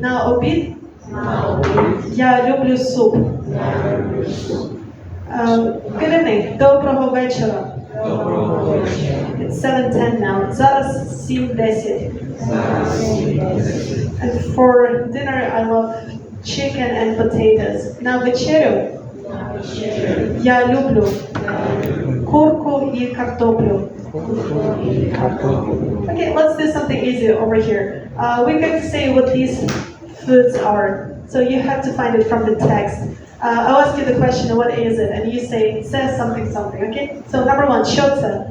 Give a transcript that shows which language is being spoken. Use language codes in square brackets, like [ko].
[uk] На обід я люблю суп. [en] Good evening. [uk] Доброго вечора. [en] It's 7:10 now. [uk] Зараз 7:10. [en] And for dinner I love chicken and potatoes. [uk] На вечерю я люблю курку і картоплю. [en] Okay, let's do something easy over here. We're going to say what these foods are. So you have to find it from the text. I'll ask you the question, what is it? And you say, it says something, something, okay? So number one, [uk] що це?